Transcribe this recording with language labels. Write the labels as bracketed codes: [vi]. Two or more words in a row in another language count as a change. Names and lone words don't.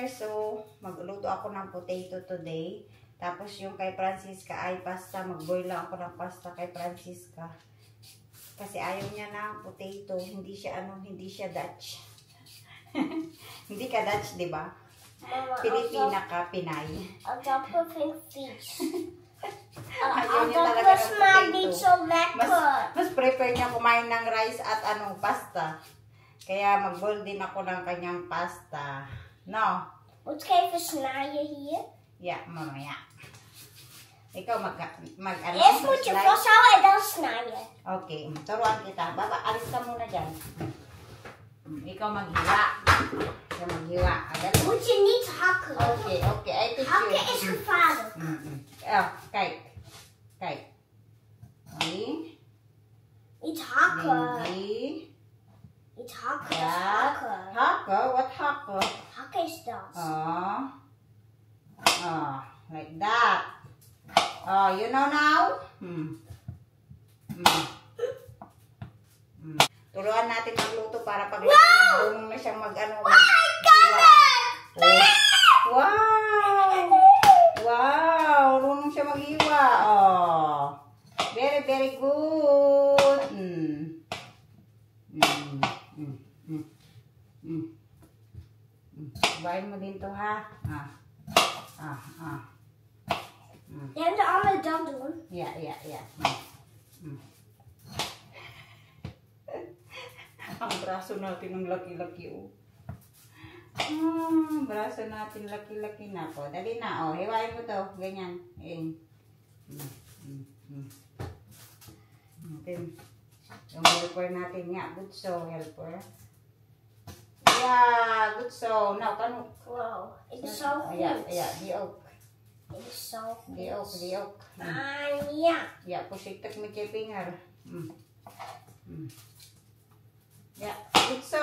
[tl] So, magluto ako ng [en] potato today. [tl] Tapos yung kay Francisca ay pasta. Mag-boil lang ako ng pasta kay Francisca. Kasi ayaw niya ng potato. Hindi siya Dutch. Hindi ka Dutch, di ba? Pilipina ka, Pinay. [en] I'll put fish. [tl] Ayaw niya [en] I'll [tl] talaga [en] put [tl] ng potato. [nl] so lekker. [tl] Mas prefer niya kumain ng rice at pasta. Kaya mag-boil din ako ng kanyang pasta. [en] No? [nl] Wat ga je versnijden hier? [en] Yeah, [tl] mamaya. Ikaw [nl] Eerst moet je vasthouden en dan snijden. [tl] Okay, turuan kita. Baba, alis ka muna dyan. Ikaw maghiwa. Ikaw maghiwa. [nl] Moet je niet hakken. [en] Okay, I teach you. [nl] Hakken is gevaarlijk. Kijk. Kijk. Die. Niet hakken. Die. Niet hakken. Ja. Hakken. Hakken? Wat hakken? Hakken is dat. [en] Like that. You know now? [tl] Turuan natin magluto para pag marunong na siyang Wow! Marunong siya maghiwa. [en] Very, very good. [tl] Bain mo din to, ha? [nl] En de andere dan doen. Ja. [tl] Ang braso natin ng laki-laki, oh. Braso natin laki-laki na po. Dali na, hiwain mo to. Ganyan. Yung helper natin nga. [en] Good so, helper. [nl] Ja, goed zo. Nou, kan ook. Wow, ik ben zo goed. Ja, die ook. Ik ben zo goed. Die ook. Ja. Ja, voorzichtig met je vinger. Ja, goed zo.